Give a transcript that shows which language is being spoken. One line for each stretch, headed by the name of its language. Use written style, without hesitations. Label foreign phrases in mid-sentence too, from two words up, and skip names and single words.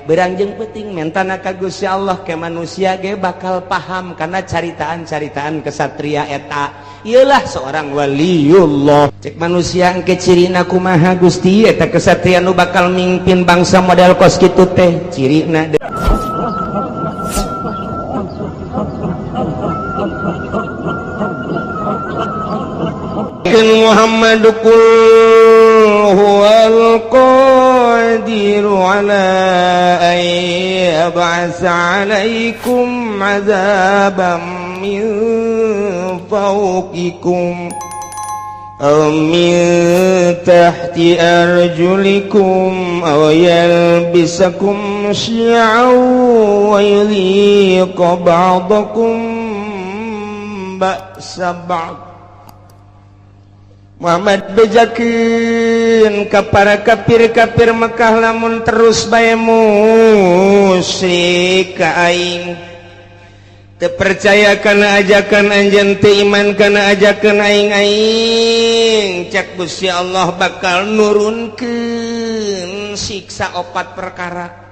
Sundanese: Berangjeng penting mentana ka Gusti Allah ke manusia ge bakal paham karena caritaan-caritaan kesatria eta.
Indonesian: Ialah seorang waliullah.
Sundanese: Cek manusia engke cirina kumaha Gusti eta kesatria nu bakal mimpin bangsa model kos kitu teh cirina
Arabic: محمد قل هو القادر على أن يبعث عليكم عذابا من فوقكم أو من تحت أرجلكم أو يلبسكم شيعا ويذيق بعضكم بأس بعض.
Sundanese: Muhammad bejakeun ka para kafir-kafir Mekah lamun terus bae musyrik ka aing, teu percaya kana ajakan anjeun, teu iman kana ajakan aing, cak Gusti Allah bakal nurunkeun siksa 4 perkara